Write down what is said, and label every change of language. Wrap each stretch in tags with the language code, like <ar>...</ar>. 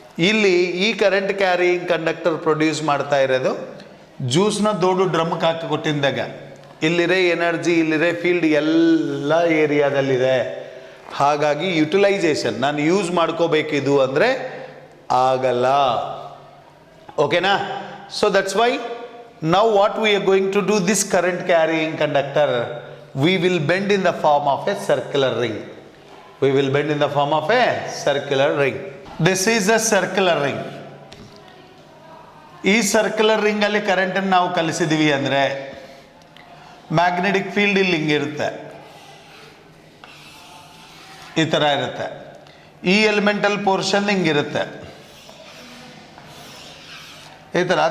<kn>ಇಲ್ಲಿ ಈ current carrying conductor produce ಮಾಡ್ತಾ ಇರೋದು ಜ್ಯೂಸ್ನ ದೊಡ್ಡ ಡ್ರಮ್ಗೆ ಹಾಕಿ ಕೊಟ್ಟಿದ್ದಾಗ ಇಲ್ಲಿರೇ ಎನರ್ಜಿ, ಇಲ್ಲಿರೇ ಫೀಲ್ಡ್ ಎಲ್ಲ ಏರಿಯಾದಲ್ಲಿದೆ. ಹಾಗಾಗಿ ಯುಟಿಲೈಸೇಷನ್ ನಾನು ಯೂಸ್ ಮಾಡ್ಕೋಬೇಕಿದು ಅಂದರೆ ಆಗಲ್ಲ. ಓಕೆನಾ?</kn> <en>So that's why now what we are going to do, this current carrying conductor we will bend in the form of a circular ring. We will bend in the form of a circular ring. This is a circular ring.</en> <kn>ಈ circular ring ಅಲ್ಲಿ current ಅನ್ನು ನಾವು ಕಲಿಸಿದೀವಿ ಅಂದ್ರೆ magnetic field ಇಲ್ಲಿ ಹಿಂಗಿರುತ್ತೆ, ಈ ತರ ಇರುತ್ತೆ. ಈ ಎಲಿಮೆಂಟಲ್ ಪೋರ್ಷನ್ ಹಿಂಗಿರುತ್ತೆ, ಈ ಥರ.</kn>